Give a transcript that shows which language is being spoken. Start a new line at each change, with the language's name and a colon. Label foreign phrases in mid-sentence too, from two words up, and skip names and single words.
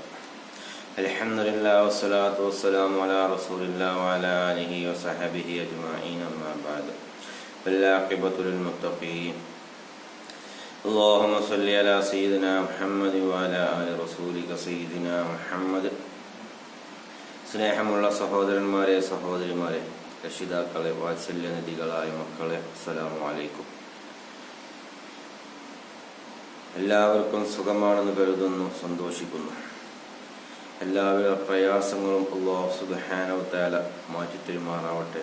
Arabic: الحمد لله والصلاة والسلام على رسول الله وعلى آله وصحبه أجمعين، أما بعد. والعاقبة للمتقين. اللهم صل على سيدنا محمد وعلى آل رسولك سيدنا محمد.
Malayalam: സ്നേഹമുള്ള സഹോദരന്മാരെ, സഹോദരിമാരെ, രക്ഷിതാക്കളെ, വാത്സല്യനിധികളായ മക്കളെ,
Arabic: السلام عليكم.
Malayalam: എല്ലാവർക്കും സുഖമാണെന്ന് കരുതുന്നു, സന്തോഷിക്കുന്നു. എല്ലാവിധ പ്രയാസങ്ങളും അല്ലാഹു
Arabic: سبحانه وتعالى
Malayalam: മാറ്റിത്തരുമാറാവട്ടെ.